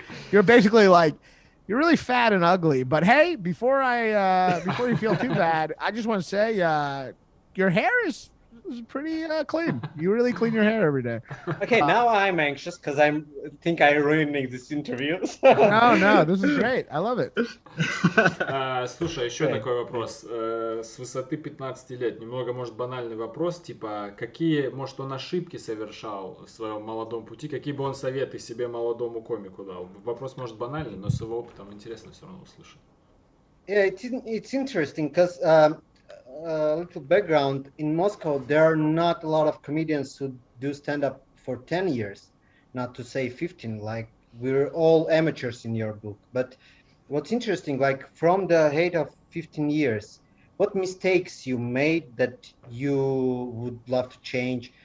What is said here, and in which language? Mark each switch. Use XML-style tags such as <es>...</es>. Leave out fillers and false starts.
<en>You're basically like, you're really fat and ugly. But hey, before you feel too bad, I just want to say your hair is pretty clean. You really clean your hair every day. Okay, now I'm anxious because I think I'm ruining this interview. No, this is great. I love it.</en> <ru>Слушай, еще такой вопрос. С высоты 15 лет, немного, может, банальный вопрос, типа, какие, может, он ошибки совершал в своем молодом пути, какие бы он советы себе молодому комику дал? Вопрос, может, банальный, но с его опытом интересно все равно услышать.</ru> <en>Yeah, it's interesting because a little background, in Moscow there are not a lot of comedians who do stand-up for 10 years, not to say 15, like we're all amateurs in your book. But what's interesting, like from the height of 15 years, what mistakes you made that you would love to change?</en>